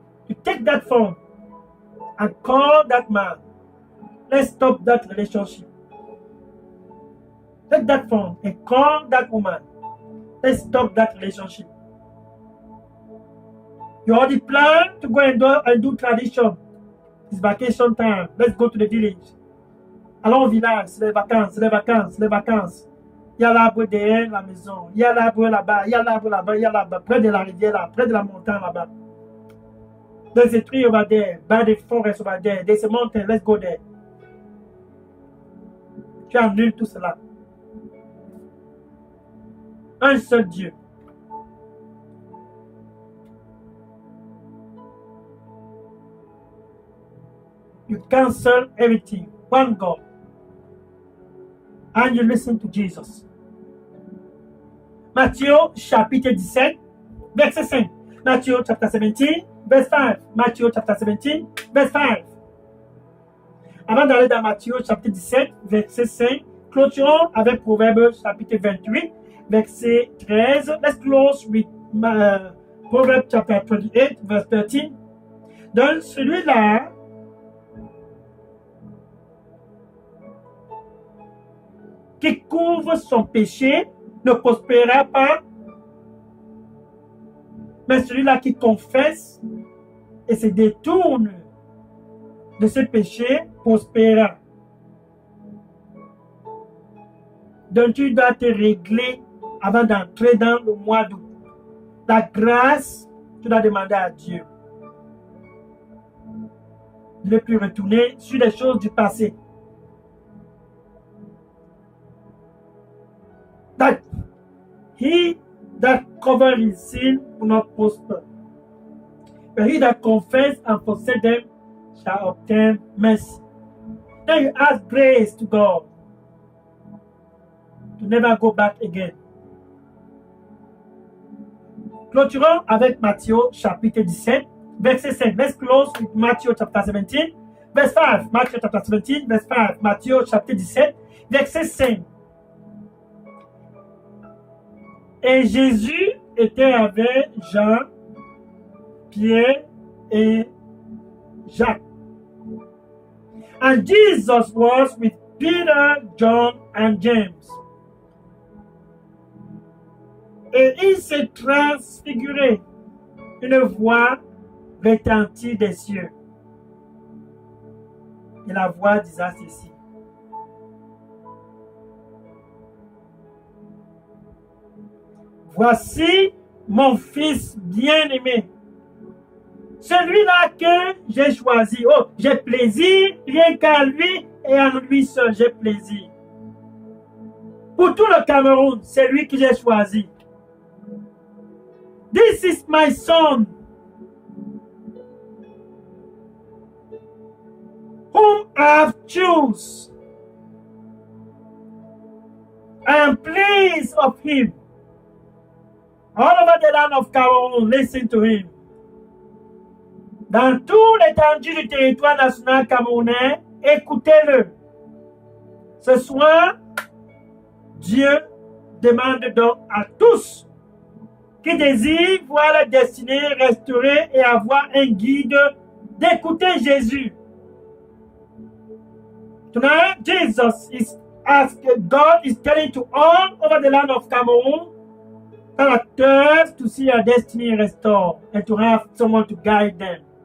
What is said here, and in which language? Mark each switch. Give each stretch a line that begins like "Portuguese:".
English: You take that phone and call that man. Let's stop that relationship. Take that phone and call that woman. Let's stop that relationship. You already plan to go and do tradition. It's vacation time. Let's go to the village.
French: Allons au village, c'est les vacances, c'est les vacances, c'est les vacances. Il y a l'arbre derrière la maison. Il y a l'arbre là-bas, il y a l'arbre là-bas, il y a l'arbre près de la rivière là, près de la montagne là-bas.
English: There's a tree over there, by the forest over there. There's a mountain, let's go there.
French: Tu annules tout cela. Un seul Dieu.
English: You cancel everything. One God. And you listen to Jesus.
French: Matthieu chapitre 17, verset 5.
English: Matthew chapter 17, verse 5. Matthew chapter 17, verse 5.
French: Avant d'aller dans Matthieu chapitre 17, verset 5, clôturons avec Proverbes chapitre 28, verset 13.
English: Let's close with Proverbs chapter 28, verse 13.
French: Donc, celui-là qui couvre son péché ne prospérera pas, mais celui-là qui confesse et se détourne de ce péché prospérera. Donc tu dois te régler avant d'entrer dans le mois d'août. La grâce, tu dois demander à Dieu de ne plus retourner sur les choses du passé.
English: That he that covers his sin will not prosper. But he that confess and forsake them shall obtain mercy. Now you ask grace to God to never go back again.
French: Clôturons avec Matthieu chapitre 17, verset 5.
English: Let's close with Matthew chapter 17, verse 5. Matthew chapter 17, verse 5.
French: Matthieu chapitre 17, verset 5. Et Jésus était avec Jean, Pierre et Jacques.
English: And Jesus was with Peter, John, and James.
French: Et il s'est transfiguré. Une voix retentit des cieux. Et la voix disait ceci. Voici mon fils bien-aimé. Celui-là que j'ai choisi. Oh, j'ai plaisir, rien qu'à lui et à lui seul, j'ai plaisir. Pour tout le Cameroun, c'est lui que j'ai choisi.
English: This is my son, whom I have chosen. I am pleased of him. All over the land of Cameroon, listen to him.
French: Dans tout l'étendue du territoire national camerounais, écoutez-le. Ce soir, Dieu demande donc à tous qui désirent voir leur destinée restaurée et avoir un guide d'écouter Jésus.
English: Tonight, Jesus is asking, God is telling to all over the land of Cameroon that are thirst to see their destiny restored and to have someone to guide them.